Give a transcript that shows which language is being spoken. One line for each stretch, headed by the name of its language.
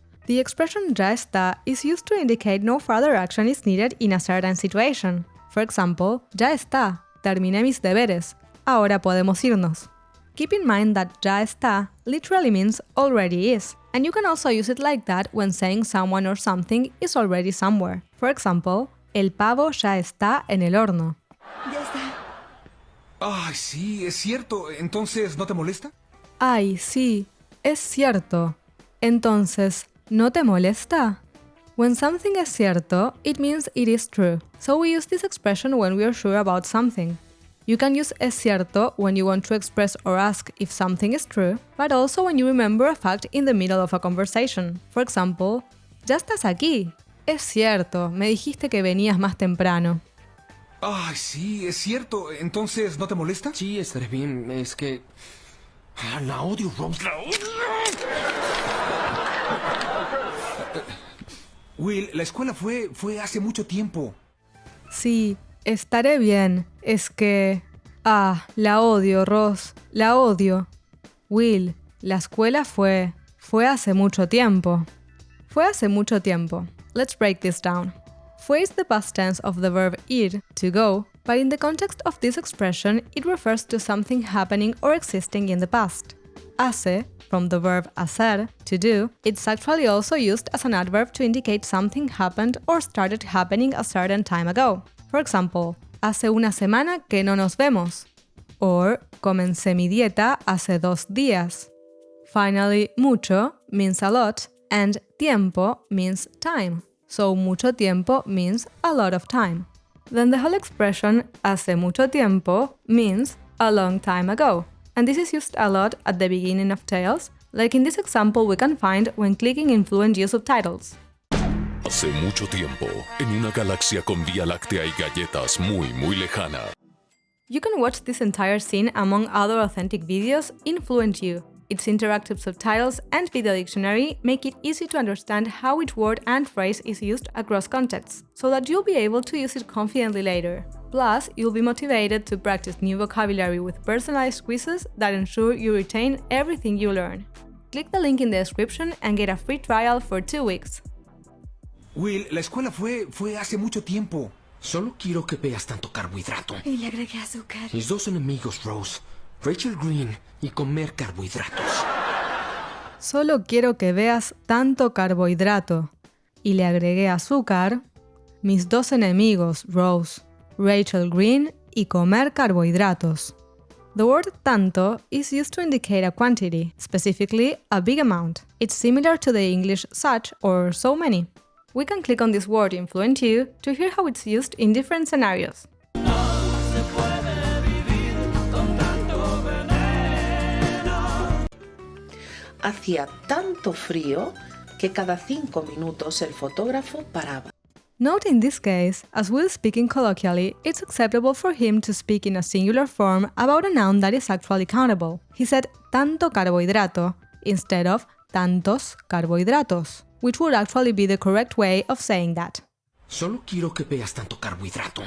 English: The expression ya está is used to indicate no further action is needed in a certain situation. For example,
Spanish: ya está. Terminé mis deberes. Ahora podemos irnos.
English: Keep in mind that ya está literally means already is, and you can also use it like that when saying someone or something is already somewhere. For example,
Spanish: el pavo ya está en el horno. Ya está. Ay, sí, es cierto. Entonces, ¿no te molesta? Ay, sí, es cierto. Entonces, ¿no te molesta?
English: When something is cierto, it means it is true. So we use this expression when we are sure about something. You can use es cierto when you want to express or ask if something is true, but also when you remember a fact in the middle of a conversation. For example,
Spanish: ya estás aquí. Es cierto, me dijiste que venías más temprano. Ay, sí, es cierto. Entonces, ¿no te molesta? Sí, estaré bien. Es que... la odio, Rose. ¡La odio! Will, la escuela fue hace mucho tiempo. Sí, estaré bien. Es que... la odio, Ross. La odio. Will, la escuela fue hace mucho tiempo. Fue hace mucho tiempo.
English: Let's break this down. Fue is the past tense of the verb ir, to go, but in the context of this expression, it refers to something happening or existing in the past. Hace, from the verb hacer, to do, it's actually also used as an adverb to indicate something happened or started happening a certain time ago. For example, hace una semana que no nos vemos. Or, comencé mi dieta hace 2 días. Finally, mucho means a lot, and tiempo means time. So mucho tiempo means a lot of time. Then the whole expression hace mucho tiempo means a long time ago. And this is used a lot at the beginning of tales, like in this example we can find when clicking in FluentU subtitles.
Spanish: Hace mucho tiempo, en una galaxia con Vía Láctea y galletas muy, muy lejana.
English: You can watch this entire scene among other authentic videos in FluentU. Its interactive subtitles and video dictionary make it easy to understand how each word and phrase is used across contexts, so that you'll be able to use it confidently later. Plus, you'll be motivated to practice new vocabulary with personalized quizzes that ensure you retain everything you learn. Click the link in the description and get a free trial for 2 weeks.
Spanish: Will, la escuela fue hace mucho tiempo. Solo quiero que veas tanto carbohidrato. Y le agregué azúcar. Mis dos enemigos, Rose. Rachel Green y comer carbohidratos. Solo quiero que veas tanto carbohidrato. y le agregué azúcar, mis dos enemigos, Rose, Rachel Green y comer carbohidratos.
English: The word tanto is used to indicate a quantity, specifically a big amount. It's similar to the English such or so many. We can click on this word in FluentU to hear how it's used in different scenarios.
Spanish: Hacía tanto frío que cada 5 minutos el fotógrafo paraba.
English: Note in this case, as Will speaking colloquially, it's acceptable for him to speak in a singular form about a noun that is actually countable. He said tanto carbohidrato instead of tantos carbohidratos, which would actually be the correct way of saying that.
Spanish: Solo quiero que veas tanto carbohidrato.